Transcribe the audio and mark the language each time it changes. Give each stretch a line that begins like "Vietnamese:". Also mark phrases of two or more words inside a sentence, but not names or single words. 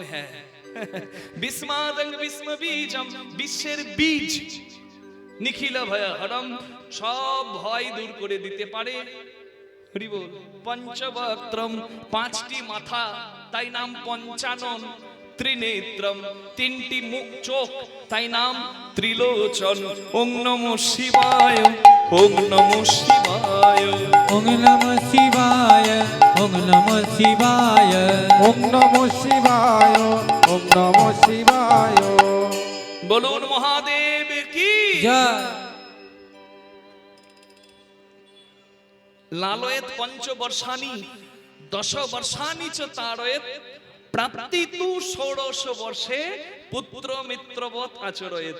Bangla: হ্যাঁ,
Sanskrit: বিস্মাদং বিস্ম বীজম,
Bangla: বিশ্বের বীজ,
Sanskrit: নিখিল ভয় হরম,
Bangla: সব ভয় দূর করে দিতে পারে। হরি বল। পঞ্চবক্ত্রম, পাঁচটি মাথা, তাই নাম পঞ্চানন। ত্রিনেত্রম, তিনটি মুখ চোখ, তাই নাম ত্রিলোচন।
Sanskrit: ওং নমঃ শিবায়, ওং নমঃ শিবায়, ওং নমঃ শিবায়, ওং নমঃ শিবায়, ওং নমঃ শিবায়, ওং নমঃ শিবায়।
Bangla: বলুন মহাদেব কি জয়।
Sanskrit: লালয়েত পঞ্চবর্ষানি, 10 বর্ষানি চ তারয়েত, প্রাপ্তি তু ষোড়শ বর্ষে, পুত্র মিত্রবৎ আচরয়েত।